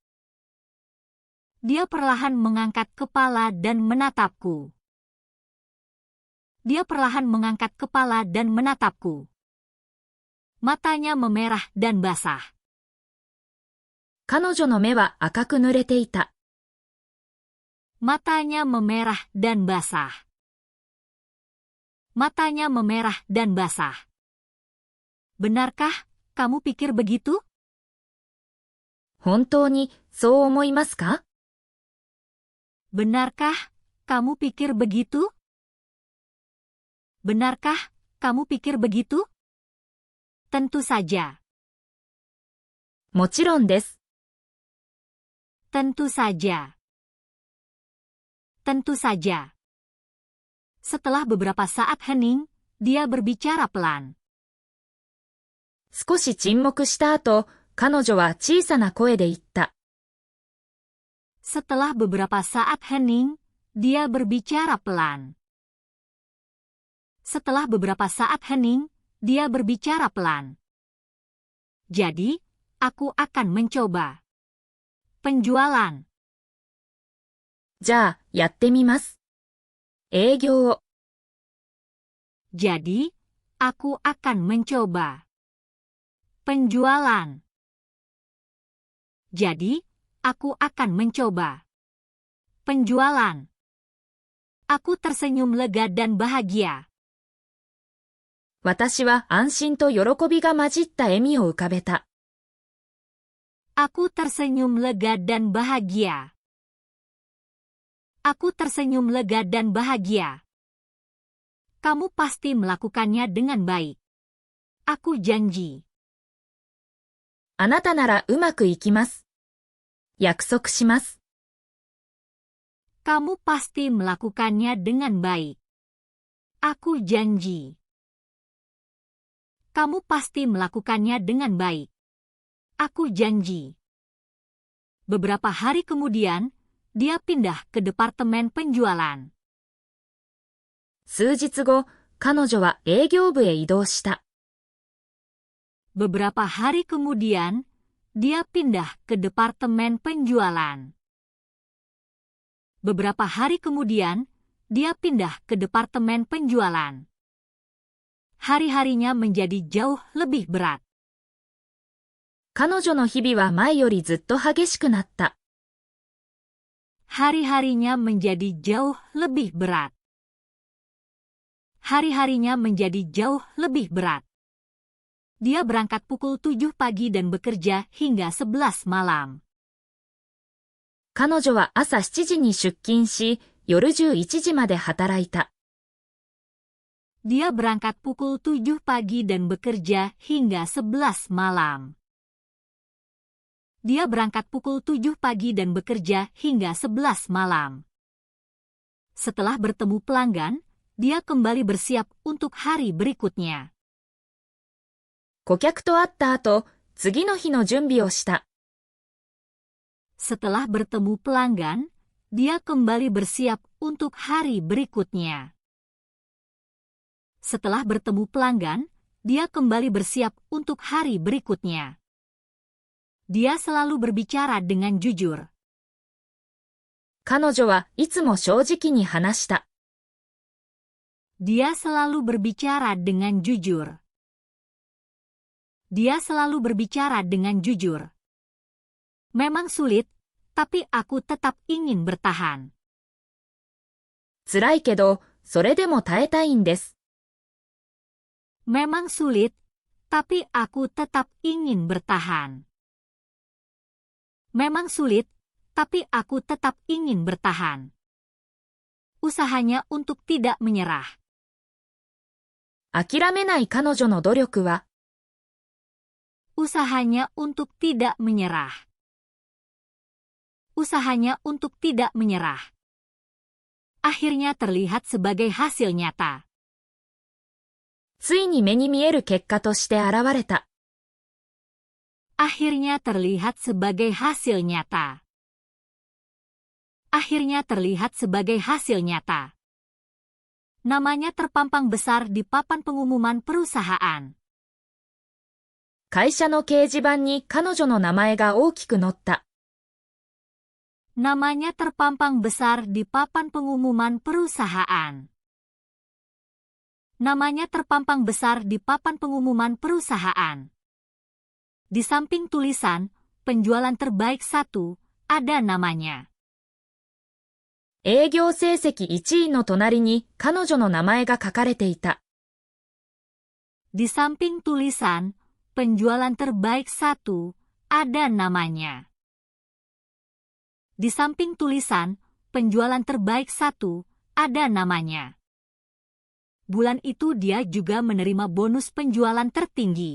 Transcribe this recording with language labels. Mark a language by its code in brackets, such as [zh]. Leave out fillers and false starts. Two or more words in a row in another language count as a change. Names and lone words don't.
[id] Dia perlahan mengangkat kepala dan menatapku. Dia perlahan mengangkat kepala dan menatapku. Matanya memerah dan basah. [ja] 彼女の目は赤く濡れていた。 [id] Matanya memerah dan basah. Matanya memerah dan basah. Benarkah kamu pikir begitu? [ja] 本当にそう思いますか？ [id] Benarkah kamu pikir begitu? Benarkah kamu pikir begitu? Tentu saja. [ja] もちろんです。 [id] Tentu saja. Tentu saja. Setelah beberapa saat hening, dia berbicara pelan. [ja] 少し沈黙した後、彼女は小さな声で言った。 [id] Setelah beberapa saat hening, dia berbicara pelan. Setelah beberapa saat hening, dia berbicara pelan. Jadi, aku akan mencoba. Penjualan. [ja] じゃあ、やってみます。営業。 [id] Jadi, aku akan mencoba. Penjualan. Jadi, aku akan mencoba. Penjualan. Aku tersenyum lega dan bahagia. [ja] 私は安心と喜びが混じった笑みを浮かべた。 [id] Aku tersenyum lega dan bahagia. Aku tersenyum lega dan bahagia. Kamu pasti melakukannya dengan baik. Aku janji. [ja] あなたならうまくいきます。約束します。 [id] Kamu pasti melakukannya dengan baik. Aku janji. Kamu pasti melakukannya dengan baik. Aku janji. Beberapa hari kemudian, dia pindah ke departemen penjualan. [ja] 数日後、 彼女は営業部へ移動した。 [id] Beberapa hari kemudian, dia pindah ke departemen penjualan. Beberapa hari kemudian, dia pindah ke departemen penjualan. Hari-harinya menjadi jauh lebih berat. [ja] 彼女の日々は前よりずっと激しくなった。 [id] Hari-harinya menjadi jauh lebih berat. Hari-harinya menjadi jauh lebih berat. Dia berangkat pukul 7 pagi dan bekerja hingga 11 malam. [ja] 彼女は朝7時に出勤し、夜11時まで働いた。 [id] Dia berangkat pukul 7 pagi dan bekerja hingga 11 malam. Dia berangkat pukul 7 pagi dan bekerja hingga 11 malam. Setelah bertemu pelanggan, dia kembali bersiap untuk hari berikutnya. [ja] 顧客と会った後、次の日の準備をした。 [id] Setelah bertemu pelanggan, dia kembali bersiap untuk hari berikutnya. Setelah bertemu pelanggan, dia kembali bersiap untuk hari berikutnya. Dia selalu berbicara dengan jujur. [ja] 彼女はいつも正直に話した。 [id] Dia selalu berbicara dengan jujur. Dia selalu berbicara dengan jujur. Memang sulit, tapi aku tetap ingin bertahan. [ja] 辛いけど、それでも耐えたいんです。 [id] Memang sulit, tapi aku tetap ingin bertahan. Memang sulit, tapi aku tetap ingin bertahan. Usahanya untuk tidak menyerah. [ja] 諦めない彼女の努力は、 [id] Usahanya untuk tidak menyerah. Usahanya untuk tidak menyerah. Akhirnya terlihat sebagai hasil nyata. [ja] ついに目に見える結果として現れた。 [id] Akhirnya terlihat sebagai hasil nyata. Akhirnya terlihat sebagai hasil nyata. Namanya terpampang besar di papan pengumuman perusahaan. [ja] 会社の掲示板に彼女の名前が大きく載った。 [id] Namanya terpampang besar di papan pengumuman perusahaan. Namanya terpampang besar di papan pengumuman perusahaan. Di samping tulisan, penjualan terbaik 1, ada namanya. [ja] 営業成績1位の隣に彼女の名前が書かれていた。 [id] Di samping tulisan, penjualan terbaik 1, ada namanya. Di samping tulisan, penjualan terbaik 1, ada namanya. Bulan itu dia juga menerima bonus penjualan tertinggi.